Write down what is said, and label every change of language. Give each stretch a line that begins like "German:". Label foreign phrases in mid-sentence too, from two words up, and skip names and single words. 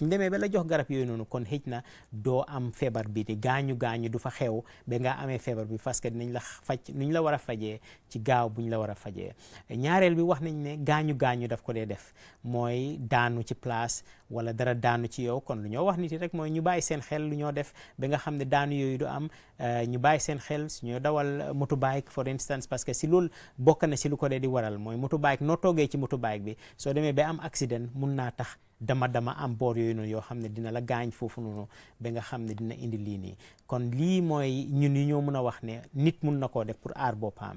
Wolof: suñ demee ba la jox garab yooyu noonu, kon xëj na doo am feebar bi di gaañu du fa xew ba nga amee feebar bi,
French: parce que
Wolof: dinañ la faj nuñ la war a fajee ci gaaw buñ la war a fajee. ñaareel bi wax nañ ne gaañu daf ko dee def, mooy daanu ci place wala dara daanu ci yow. kon lu ñoo wax nit yi rek mooy ñu bàyyi seen xel lu ñoo def ba nga xam ne daanu yooyu du am. ñu bàyyi seen xel su ñoo dawal motorbike
English: for instance,
French: parce que
Wolof: si loolu bokk na si lu ko dee di waral, mooy motorbike noo toogee ci motorbike bi, soo demee ba am accident mun naa tax dama am boor yooyu noonu yoo xam ne dina la gaañ foofu noonu ba nga xam ne dina indi lii nii. kon lii mooy ñun yi ñoo mun a wax ne nit mun na koo def pour aar boppam.